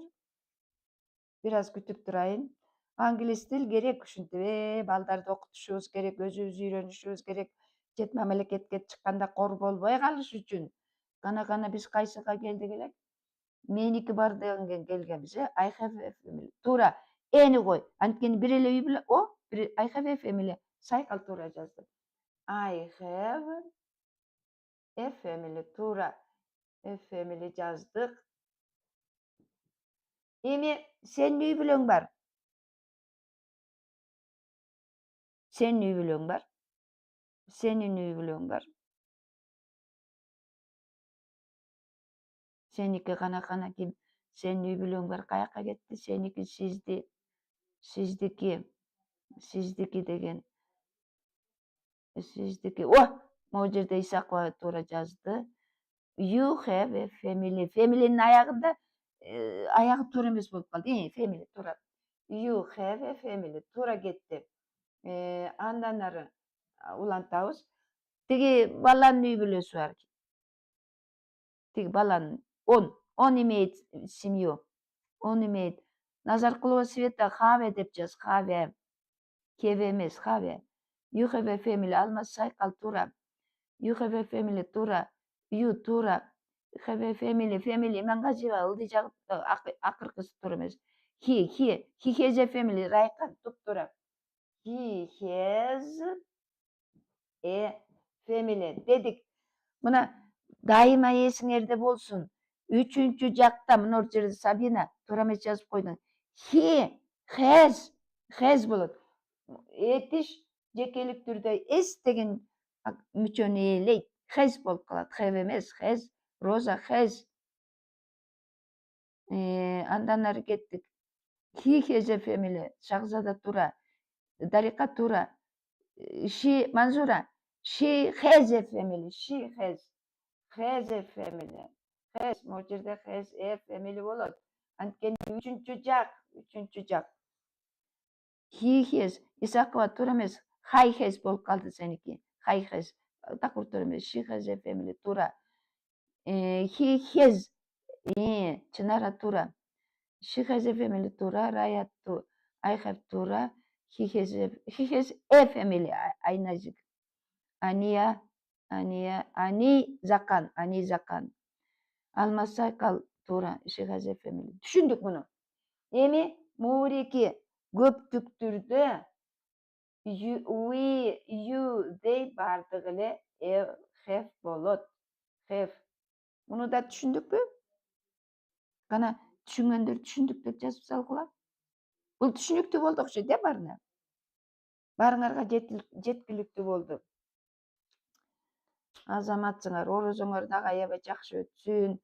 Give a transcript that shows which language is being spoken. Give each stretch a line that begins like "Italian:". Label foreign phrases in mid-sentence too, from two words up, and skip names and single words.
Kyrgyz: Бир аз күтүп турайын. Англис тил керек, ушинтип балдарды окутушубуз керек, өзүбүз үйрөнүшүбүз керек. Чет мамлекетке чыкканда кор болбой калыш үчүн. Кана биз кайсыга келдик элек? Меники бар деген келгенбиз,
English: I have a family.
Kyrgyz: Туура. Эни кой. Анткени бир эле үй бүлө.
English: I have a family.
Kyrgyz: Сайкал туура жазды.
English: I have a family. Туура. A family
Kyrgyz: жаздык. Эми сенин үй бүлөң бар. Сенин үй бүлөң бар. Сеники кана ким? Сенин үй бүлөң бар. Каяка кетти? Сеники, сиздики деген. Сиздики. Могул жерде Исакова туура жазды.
English: You have a family.
Kyrgyz: Family'nin аягында аягы туура эмес болуп калды. Family туура.
English: You have a family.
Kyrgyz: Туура кетти. Андан ары улантабыз. Тиги баланын үй бүлөсү бар. Тиги баланын.
Russian: Он имеет семью. Он имеет.
Kyrgyz: Назаркулова Света Хаве деп жаз. Хаве. Кеве эмес, Хаве.
English: You have a family.
Kyrgyz: Алмаз Сайкал туура.
English: You have a family туура. You туура. Have a family.
Kyrgyz: Имангазиева ылдый жагып акыркысы туура эмес.
English: He has a family.
Kyrgyz: Райкан туп-туура.
English: He has a family дедик.
Kyrgyz: Мына дайыма эсиңерде болсун. Үчүнчү жакта мына жерде Сабина туура эмес жазып койдуң.
English: He has болот.
Kyrgyz: Этиш жекелик түрдө S деген мүчөнү ээлейт. Has болуп калат. Have эмес, has. Роза has. Андан ары кеттик.
English: He has a family.
Kyrgyz: Шахзада туура. Дарика туура. Манзура.
English: She has a family. Has a family. Has.
Kyrgyz: Могул жерде
English: has a family
Kyrgyz: болот. Анткени үчүнчү жак.
English: He has.
Kyrgyz: Исакова туура эмес.
English: High has
Kyrgyz: болуп калды сеники.
English: High has.
Kyrgyz: Такыр туура эмес.
English: She has a family туура. He has.
Kyrgyz: Чынара туура.
English: She has a family туура. Рая туура. I have туура. He has a family.
Kyrgyz: Айназик. Ани Закан. Алмаз Сайкал туура.
English: She has a family.
Kyrgyz: Түшүндүк муну. Эми муурики көптүк түрдө
English: we, you, they
Kyrgyz: бардык эле have болот. Have. Муну да түшүндүкпү? Кана түшүнгөндөр түшүндүк деп жазып салгыла. Бул түшүнүктүү болду окшойт, баарына. Баарыңарга жеткиликтүү болду. Азаматсыңар, орозоңор дагы аябай жакшы өтсүн.